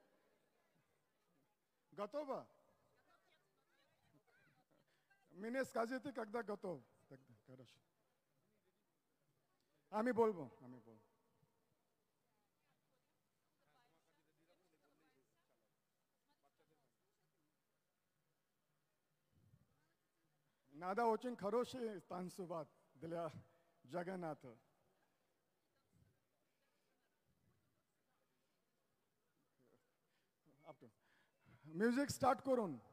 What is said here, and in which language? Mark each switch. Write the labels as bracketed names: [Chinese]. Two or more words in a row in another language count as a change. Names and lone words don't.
[Russian] Готова? Мне скажите, когда готов. Тогда, хорошо. [Bangla] আমি বলবো. [Russian] Надо очень хороший танцевать для Джаганната. [English] music start [Bangla] করুন.